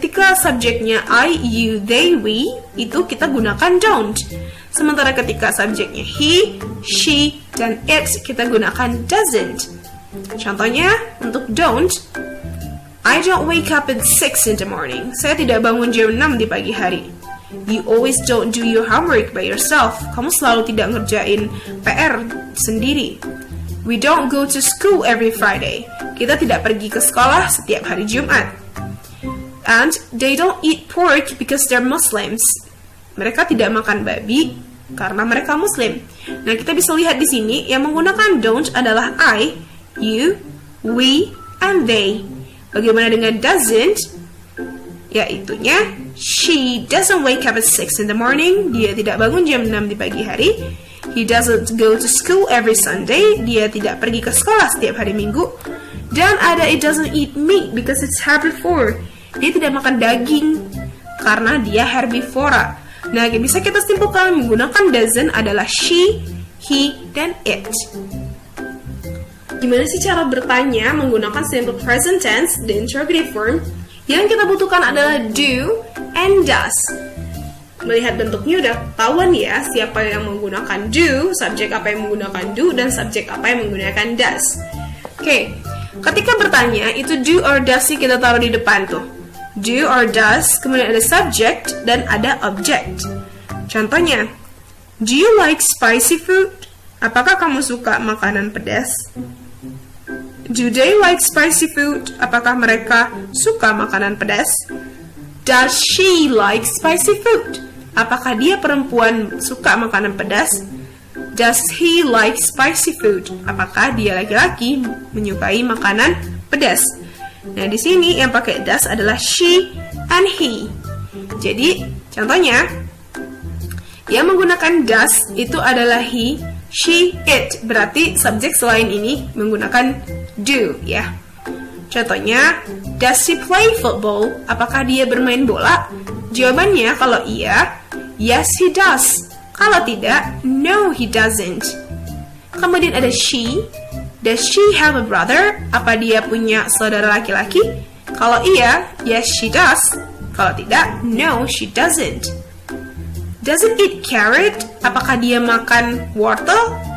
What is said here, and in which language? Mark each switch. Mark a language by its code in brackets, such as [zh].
[id] Ketika subjeknya I, you, they, we, itu kita gunakan don't. Sementara ketika subjeknya he, she, dan it, kita gunakan doesn't. Contohnya untuk [en] don't, I don't wake up at 6 in the morning. [id] Saya tidak bangun jam 6 di pagi hari. [en] You always don't do your homework by yourself. [id] Kamu selalu tidak ngerjain PR sendiri. [en] We don't go to school every Friday. [id] Kita tidak pergi ke sekolah setiap hari Jumat. [en] And they don't eat pork because they're Muslims. [id] Mereka tidak makan babi karena mereka Muslim. Nah, kita bisa lihat di sini yang menggunakan don't adalah I, you, we, and they. Bagaimana dengan doesn't? Yaitunya, [en] she doesn't wake up at 6 in the morning. [id] Dia tidak bangun jam 6 di pagi hari. [en] He doesn't go to school every Sunday. [id] Dia tidak pergi ke sekolah setiap hari Minggu. Dan ada [en] it doesn't eat meat because it's herbivore. [id] Dia tidak makan daging karena dia herbivora. Nah, yang bisa kita simpulkan menggunakan doesn't adalah she, he, dan it. Gimana sih cara bertanya menggunakan simple present tense dan interrogative form? Yang kita butuhkan adalah do and does. Melihat bentuknya udah tahuan ya siapa yang menggunakan do, subjek apa yang menggunakan do, dan subjek apa yang menggunakan does. Oke, ketika bertanya itu do or does sih kita taruh di depan tuh. Do or does, kemudian ada subject dan ada object. Contohnya, [en] do you like spicy food? [id] Apakah kamu suka makanan pedas? [en] Do they like spicy food? [id] Apakah mereka suka makanan pedas? [en] Does she like spicy food? [id] Apakah dia perempuan suka makanan pedas? [en] Does he like spicy food? [id] Apakah dia laki-laki menyukai makanan pedas? Nah, di sini yang pakai does adalah she and he. Jadi, contohnya yang menggunakan does itu adalah he, she, it. Berarti subjek selain ini menggunakan do ya. Contohnya, [en] does he play football? [id] Apakah dia bermain bola? Jawabannya kalau iya, [en] yes he does. [id] Kalau tidak, [en] no he doesn't. [id] Kemudian ada [en] she. Does she have a brother? [id] Apa dia punya saudara laki-laki? Kalau iya, [en] yes she does. Kalau tidak, no she doesn't. Does it eat carrot? [id] Apakah dia makan wortel?